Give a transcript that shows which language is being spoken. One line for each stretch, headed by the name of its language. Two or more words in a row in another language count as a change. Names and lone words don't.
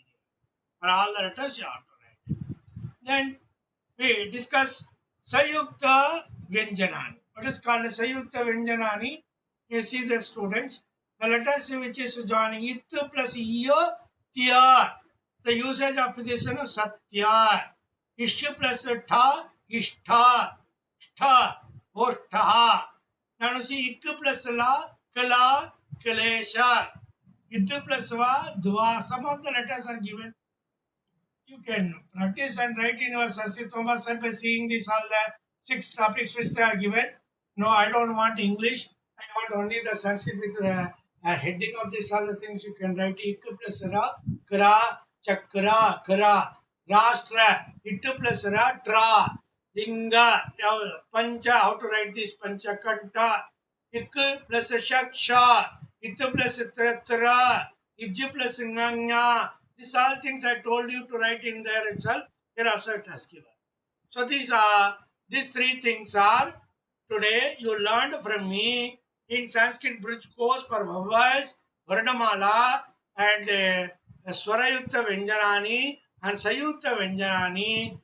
English: For all the letters you have to write. Then we discuss
Sanskrit: Sayukta Vyanjanani.
English: What is called
Sanskrit: Sayukta Vyanjanani?
English: You see the students. The letters which is joining it plus iyo, tyar. The usage of this is satyar. Ish plus tha, ishtha, shtha, oshtha. Now see ik plus la, kala, kalesha. Id plus va, dva. Some of the letters are given. You can practice and write in your Sanskrit homework by seeing this all the 6 topics which they are given. No, I don't want English. I want only the Sanskrit with the heading of this all the things you can write. Ik plus ra, kra, chakra, kra, rashtra, it plus ra,
Sanskrit: tra, linga, pancha,
English: how to write this,
Sanskrit: pancha kanta,
English: ik plus shaksha, it plus tratra, ij plus nganga. These all things I told you to write in there itself. Here also it has given. So these 3 things are today you learned from me in Sanskrit bridge course for vowels, Varnamala and
Sanskrit: Swarayukta Vyanjanani
English: and
Sanskrit: Sayukta Vyanjanani.